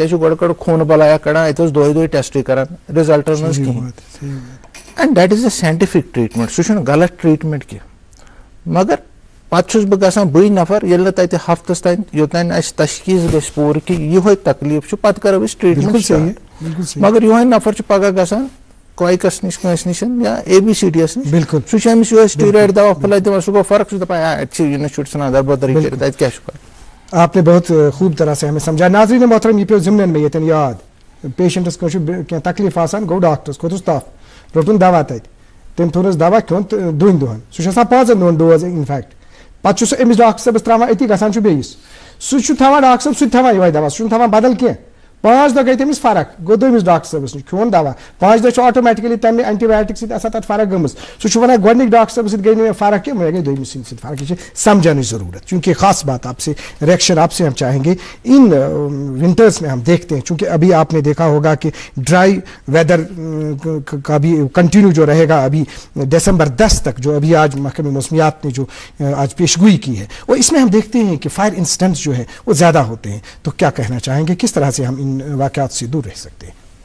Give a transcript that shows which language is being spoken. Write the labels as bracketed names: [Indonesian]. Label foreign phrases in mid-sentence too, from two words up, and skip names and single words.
[Kashmiri] حظ چھِ گۄڈٕ خوٗنہٕ بلایا کڑان اَتہِ اوس دۄہے دۄہے ٹیسٹٕے کران رِزلٹن منٛز کِہینۍ [English] and that is a scientific treatment [Kashmiri] سُہ چھُنہٕ غلط ٹریٖٹمنٹ کینٛہہ مگر پتہٕ چھُس بہٕ گژھان بٕے نفر ییٚلہِ نہٕ تتہِ ہفتس تام یوٚتانۍ اَسہِ تشخیٖص گژھِ پوٗرٕ کہِ یِہوے تکلیٖف چھُ پتہٕ کرو أسۍ ٹریٖٹمنٹ مگر یِہوے نفر چھُ پگاہ گژھان کویکس نِش کٲنٛسہِ نِش یا اے بی سی ڈی یس نِش سُہ چھُ أمِس یِہوے سٹیٖرایڈ دوا پھٔلۍ دِوان سُہ گوٚو فرق سُہ چھُ دپان اَتہِ چھِ اِنسٹِچوٗٹ ژھٕنان دربدری کٔرِتھ اَتہِ کیاہ چھُ کران. [Urdu] آپ نے بہت خوب طرح سے ہمیں سمجھا. ناظرین محترم [Kashmiri] یہ پیو ضمن میں یتن یاد پیشنٹس کینٛہہ تکلیف آسان گوٚو ڈاکٹرس کھوٚتُس تف روٚٹُن دوا تتہِ تٔمۍ تھوٚونس دوا کھیوٚن 2 دۄہن سُہ چھُ آسان 5 دۄہن ڈوز انفیکٹ پتہٕ چھُ سُہ أمِس ڈاکٹر صٲبس تراوان أتی گژھان چھُ بیٚیِس سُہ چھُ تھاوان ڈاکٹر صٲب سُہ تہِ تھاوان یِہوے دوا سُہ چھُنہٕ تھاوان بدل کینٛہہ 5 دۄہ گٔے تٔمِس فرق گوٚو دوٚیمِس ڈاکٹر صٲبس نِش کھیوٚن دوا 5 دۄہ چھُ آٹومیٹِکلی تمہِ اینٹی بایوٹِک سۭتۍ آسان تتھ فرق گٔمٕژ سُہ چھُ ونان گۄڈنِکۍ ڈاکٹر صٲبس سۭتۍ گٔے نہٕ مےٚ فرق کینٛہہ مےٚ گٔے دوٚیمِس سٕنٛدِ سۭتۍ فرق یہ چھِ سمجھنٕچ ضروٗرت [Urdu] چونکہ خاص بات آپ سے ریئیکشن آپ سے ہم چاہیں گے ان ونٹرس میں ہم دیکھتے ہیں چونکہ ابھی آپ نے دیکھا ہوگا کہ [English] dry weather [Urdu] کا بھی کنٹینیو جو رہے گا ابھی دسمبر 10 تک جو ابھی آج محکمہ موسمیات نے جو آج پیشگوئی کی ہے وہ اس میں ہم دیکھتے ہیں کہ [English] fire incidents [Urdu] جو ہے وہ زیادہ ہوتے ہیں تو کیا کہنا چاہیں گے کس طرح سے ہم ان واقعات سے دور رہ سکتے ہیں.